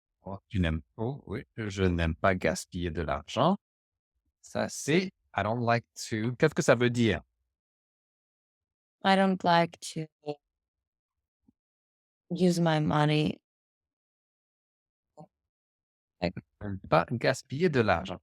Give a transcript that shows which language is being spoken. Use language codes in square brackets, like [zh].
[fr] Oh, tu n'aimes pas, oui. Je n'aime pas gaspiller de l'argent. Ça, c'est [en] I don't like to. [fr] Qu'est-ce que ça veut dire? [en] I don't like to use my money. [fr] Ne pas gaspiller de l'argent.